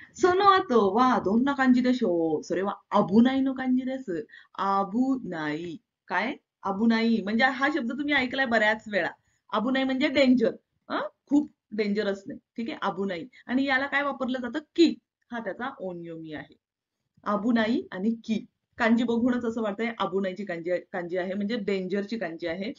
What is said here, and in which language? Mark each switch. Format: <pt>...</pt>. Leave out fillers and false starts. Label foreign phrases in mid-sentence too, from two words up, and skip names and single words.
<ja>その後はどんな感じでしょう。それは危ないの感じです。危ない。काय?</ja> <mr>अबुनाई म्हणजे हा शब्द तुम्ही ऐकलाय बऱ्याच वेळा. अबुनाई म्हणजे डेंजर. खूप डेंजरस नाही. ठीक आहे. अबुनाई. आणि याला काय वापरलं जातं? की. हा त्याचा ओनियोमी आहे. अबुनाई आणि की. कांजी बघूनच असं वाटतंय अबुनाईची कांजी कांजी आहे म्हणजे डेंजरची कांजी आहे.</mr>